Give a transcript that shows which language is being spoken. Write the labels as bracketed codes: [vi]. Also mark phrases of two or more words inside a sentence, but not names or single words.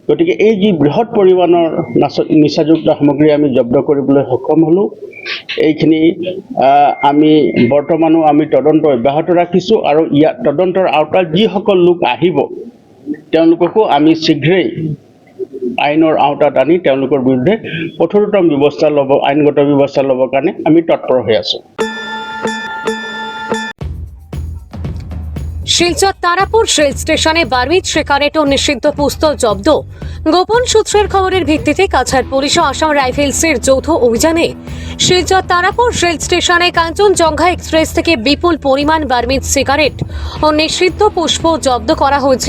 [as] গতিকে এই যি বৃহৎ পৰিমাণৰ নিচাযুক্ত সামগ্ৰী আমি জব্দ কৰিবলৈ সক্ষম হ'লোঁ, এইখিনি আমি বৰ্তমানো আমি তদন্ত অব্যাহত ৰাখিছোঁ আৰু ইয়াত তদন্তৰ আওতাত যিসকল লোক আহিব তেওঁলোককো আমি শীঘ্ৰেই আইনৰ আওতাত আনি তেওঁলোকৰ বিৰুদ্ধে কঠোৰতম ব্যৱস্থা ল'ব, আইনগত ব্যৱস্থা ল'বৰ কাৰণে আমি তৎপৰ হৈ আছোঁ। [bn] শিলচর তারাপুর রেল স্টেশনে বারমিট সিগারেট ও নিষিদ্ধ পিস্তল জব্দ। গোপন সূত্রের খবরের ভিত্তিতে কাছাড় পুলিশ ও আসাম রাইফেলসের যৌথ অভিযানে শিলচর তারাপুর রেল স্টেশনে কাঞ্চনজঙ্ঘা এক্সপ্রেস থেকে বিপুল পরিমাণ বারমিট সিগারেট ও নিষিদ্ধ পুষ্প জব্দ করা হয়েছে।